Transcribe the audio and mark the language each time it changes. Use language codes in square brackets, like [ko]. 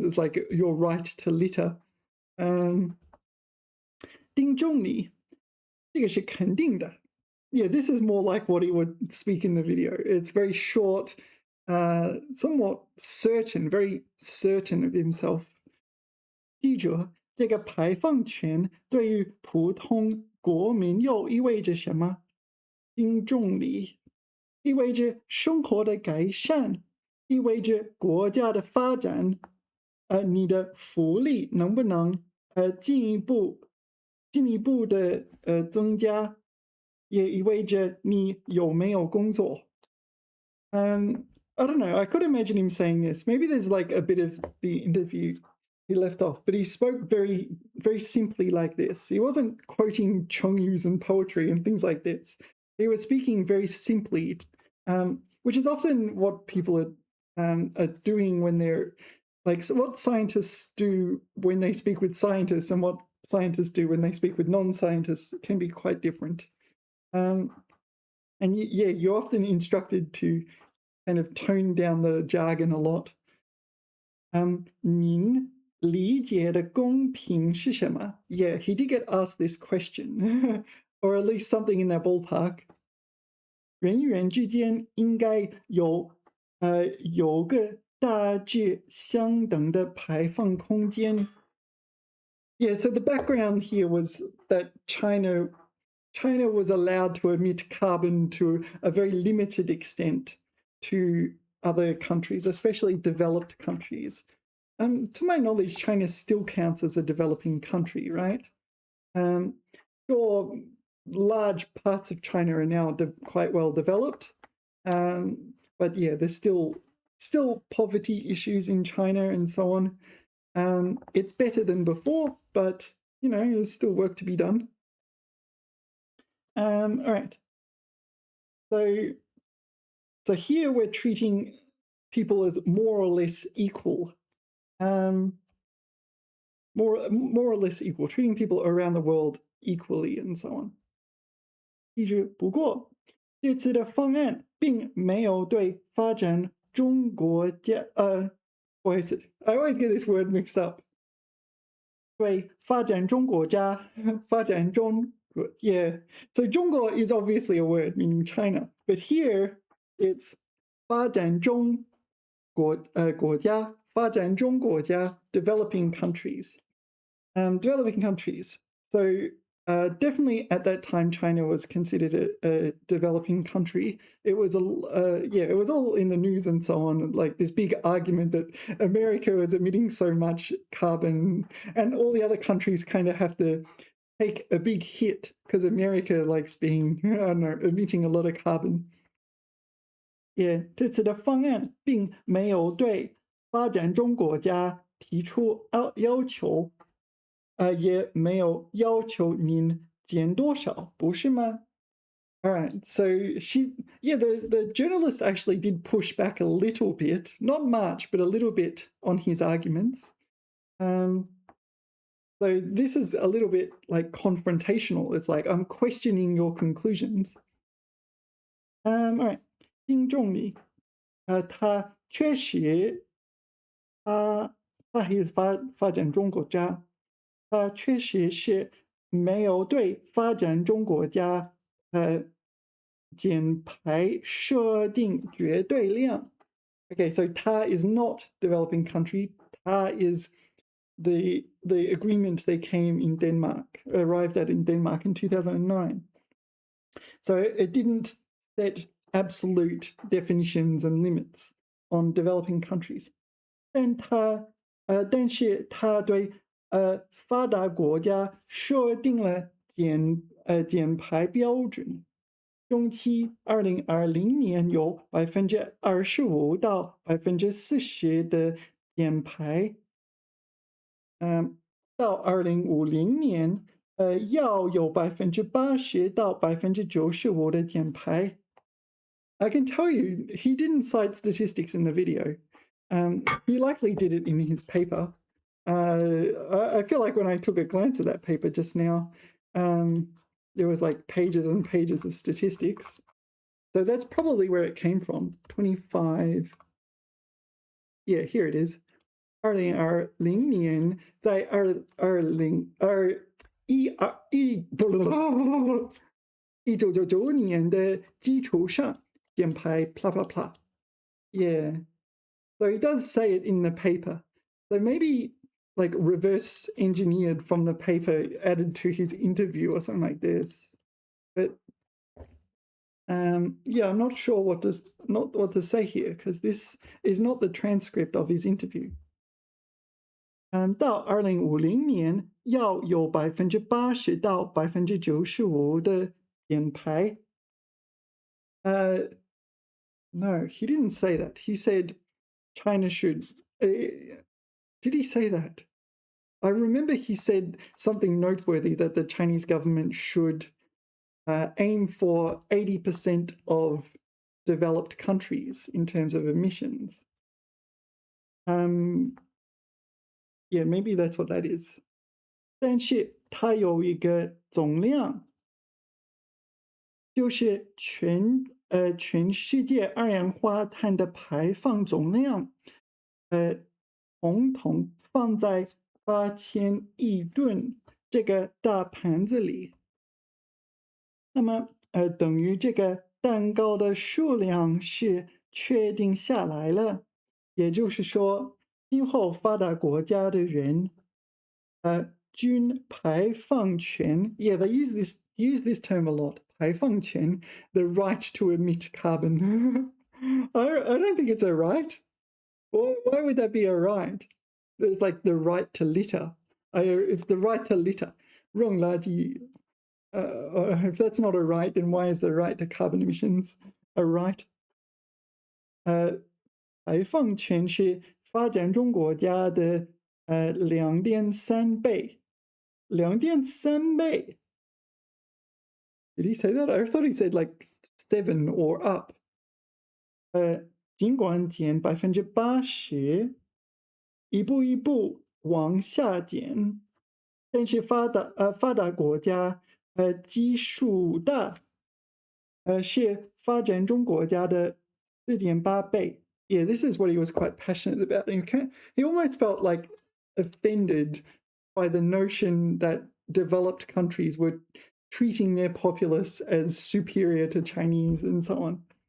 [en] It's like your right to litter. [zh] 丁中理，这个是肯定的。 [en] Yeah, this is more like what he would speak in the video. It's very short, somewhat certain, very certain of himself. [zh] 记住，这个排放权对于普通国民又意味着什么？丁重理，意味着生活的改善，意味着国家的发展。你的福利能不能进一步的增加？也意味着你有没有工作。 [en] I don't know. I could imagine him saying this. Maybe there's like a bit of the interview he left off, but he spoke very, very simply like this. He wasn't quoting Chongyus and poetry and things like this. He was speaking very simply, which is often what people are doing when they're like, so what scientists do when they speak with scientists and what scientists do when they speak with non-scientists can be quite different. And yeah, you're often instructed to kind of tone down the jargon a lot. [zh] 您理解的公平是什么? [en] Yeah, he did get asked this question, or at least something in that ballpark. [zh] 人与人之间应该有个大致相等的排放空间. [en] Yeah, so the background here was that China was allowed to emit carbon to a very limited extent to other countries, especially developed countries. To my knowledge, China still counts as a developing country, right? Sure, large parts of China are now quite well developed, but yeah, there's still poverty issues in China and so on. It's better than before, but you know, there's still work to be done. All right. So here we're treating people as more or less equal. More or less equal, treating people around the world equally and so on. [zh] 记住，不过这次的方案并没有对发展中国家不好意思 [en] I always get this word mixed up. [zh] 对发展中国家，发展中 yeah. [en] So 中国 is obviously a word meaning China, but here it's [zh] 发展中国家，发展中国家 [en] developing countries. Developing countries. So Definitely at that time, China was considered a developing country. It was it was all in the news and so on, like this big argument that America was emitting so much carbon, and all the other countries kind of have to take a big hit because America likes being, I don't know, emitting a lot of carbon. 这次的方案并没有对发展中国家提出要求，也没有要求您减多少，不是吗？ All right, so the journalist actually did push back a little bit, not much, but a little bit on his arguments. So this is a little bit like confrontational. It's like, I'm questioning your conclusions. [zh] All right, 丁仲礼，他确实，他还是发展中国家，他确实是没有对发展中国家减排设定绝对量。 [en] Okay, so Ta is not developing country. Ta is the agreement they arrived at in Denmark in 2009. So it didn't set absolute definitions and limits on developing countries. [zh] 但是他对发达国家设定了减排标准。中期2020年有25%到40%的减排，到2050年，要有80%到95%的减排。 [en] I can tell you, he didn't cite statistics in the video. He likely did it in his paper. I feel like when I took a glance at that paper just now, there was like pages and pages of statistics. So that's probably where it came from. 25. Yeah, here it is. [zh] 2020年在1999年的基础上减排 [en] blah blah blah. Yeah. So he does say it in the paper. So maybe like reverse engineered from the paper added to his interview or something like this. But yeah, I'm not sure what to say here because this is not the transcript of his interview. 到2050年要有80%到95%的减排。 No, he didn't say that. He said China should. Did he say that? I remember he said something noteworthy that the Chinese government should aim for 80% of developed countries in terms of emissions. Yeah, maybe that's what that is. [zh] 但是它有一个总量，就是全世界二氧化碳的排放总量，统统放在8000亿吨这个大盘子里。那么，等于这个蛋糕的数量是确定下来了，也就是说，今后发达国家的人，均排放权 ， [en] yeah, they use this term a lot. 排放权 the right to emit carbon. I don't think it's a right. Why would that be a right? There's like the right to litter. If the right to litter, 扔垃圾, if that's not a right, then why is the right to carbon emissions a right? [zh] 排放权是发展中国家的2.3倍，2.3倍。 [en] Did he say that? I thought he said like 7 or up. [zh] 尽管减80%，一步一步往下减，但是发达国家基数大，是发展中国家的4.8倍。 [en] Yeah, this is what he was quite passionate about. He almost felt like offended by the notion that developed countries were treating their populace as superior to Chinese and so on.